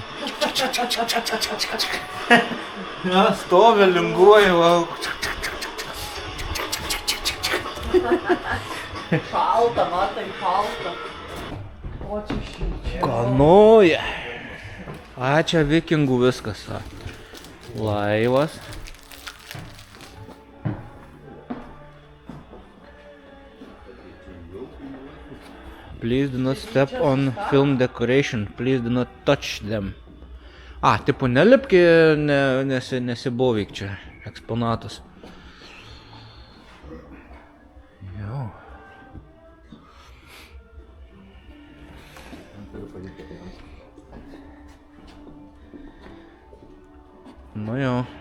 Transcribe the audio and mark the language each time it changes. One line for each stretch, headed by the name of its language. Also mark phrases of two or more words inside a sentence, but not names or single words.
Lithuanian: Ja, stovi, linguoja, va. Šalta, matai, šalta. O čia šilčia. Kanuoja. A, čia vikingų viskas. Laivas.
English: Please do not step on film decoration. Please do not touch them.
Lithuanian: A, tipo nelipki, nesibovyk čia eksponatas. Jo. Nu jo.